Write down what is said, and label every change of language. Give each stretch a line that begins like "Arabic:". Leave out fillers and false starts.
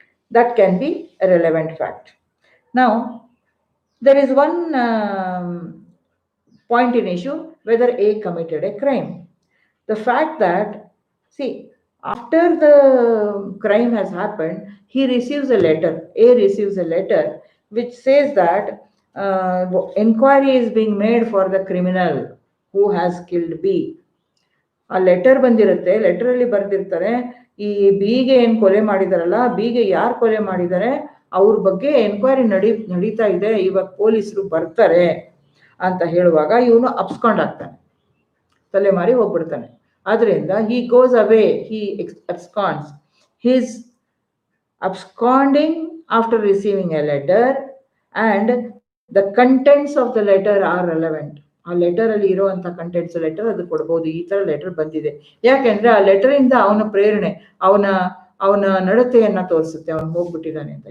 English: That can be a relevant fact. Now there is one point in issue, whether A committed a crime. The fact that, see, after the crime has happened, he receives a letter, A receives a letter which says that inquiry is being made for the criminal who has killed B.
Kannada: ಆ letter ಬಂದಿರುತ್ತೆ, ಲೆಟರಲ್ಲಿ ಬರ್ದಿರ್ತಾರೆ, ಈ ಬಿಗೆ ಏನ್ ಕೊಲೆ ಮಾಡಿದಾರಲ್ಲ, ಬಿಗೆ ಯಾರು ಕೊಲೆ ಮಾಡಿದ್ದಾರೆ ಅವ್ರ ಬಗ್ಗೆ ಎನ್ಕ್ವೈರಿ ನಡೀತಾ ಇದೆ, ಇವಾಗ ಪೊಲೀಸರು ಬರ್ತಾರೆ ಅಂತ ಹೇಳುವಾಗ ಇವನು ಅಪ್ಸ್ಕೊಂಡಾಗ್ತಾನೆ, ತಲೆ ಮಾರಿ ಹೋಗ್ಬಿಡ್ತಾನೆ. ಆದ್ರಿಂದ
English: he goes away, he absconds. His absconding after receiving a letter and the contents of the letter are relevant.
Kannada: ಆ ಲೆಟರ್ ಅಲ್ಲಿ ಇರುವಂತ ಕಂಟೆಂಟ್ಸ್, ಲೆಟರ್ ಅದು ಕೊಡ್ಬೋದು, ಈ ತರ ಲೆಟರ್ ಬಂದಿದೆ, ಯಾಕೆಂದ್ರೆ ಆ ಲೆಟರ್ ಇಂದ ಅವನ ಪ್ರೇರಣೆ, ಅವನ ನಡತೆಯನ್ನ ತೋರಿಸುತ್ತೆ, ಅವನು ಹೋಗ್ಬಿಟ್ಟಿದ್ದಾನೆ ಅಂತ.